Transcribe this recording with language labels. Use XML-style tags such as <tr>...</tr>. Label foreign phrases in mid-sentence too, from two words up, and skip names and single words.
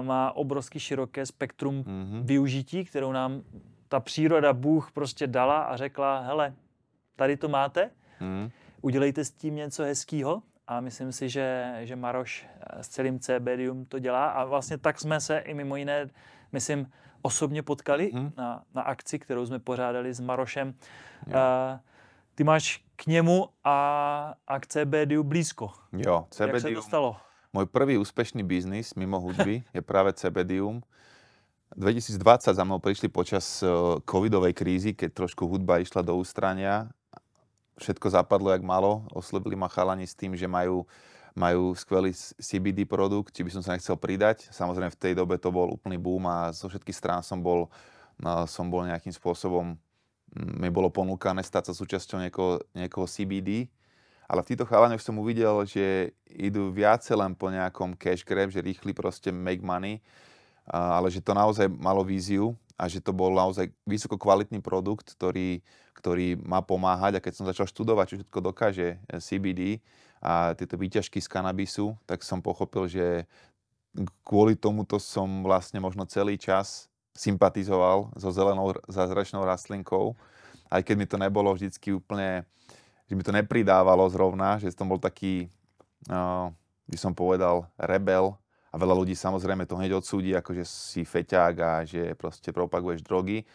<cs>má obrovsky široké spektrum využití, kterou nám ta příroda, Bůh prostě dala a řekla, hele, tady to máte, udělejte s tím něco hezkýho a myslím si, že Maroš s celým CBDium to dělá a vlastně tak jsme se i mimo jiné, myslím, osobně potkali na akci, kterou jsme pořádali s Marošem. Ty máš k němu a k CBDiu blízko. Jo, CBDium. Jak se to stalo?</cs> <sk>Môj prvý úspešný biznis mimo hudby je práve CBDium. 2020 za mnou prišli počas covidovej krízy, keď trošku hudba išla do ústrania. Všetko zapadlo jak malo. Oslovili ma chalani s tým, že majú skvelý CBD produkt, či by som sa nechcel pridať. Samozrejme v tej dobe to bol úplný boom a zo všetkých strán som bol nejakým spôsobom, mi bolo ponúkané stať sa súčasťou niekoho CBD. Ale v týchto chalaňoch som uvidel, že idú viacej len po nejakom</sk> <en>cash grab,</en> <sk>že rýchli proste</sk> <en>make money,</en> <sk>ale že to naozaj malo víziu a že to bol naozaj vysoko kvalitný produkt, ktorý má pomáhať. A keď som začal študovať, čo všetko dokáže CBD a tieto výťažky z kanabisu, tak som pochopil, že kvôli tomuto som vlastne možno celý čas sympatizoval so zelenou zázračnou rastlinkou, aj keď mi to nebolo vždycky úplne, že mi to nepridávalo zrovna, že som bol taký, by som povedal, rebel a veľa ľudí samozrejme to hneď odsúdi, ako že si feťák a že proste propaguješ drogy.</sk>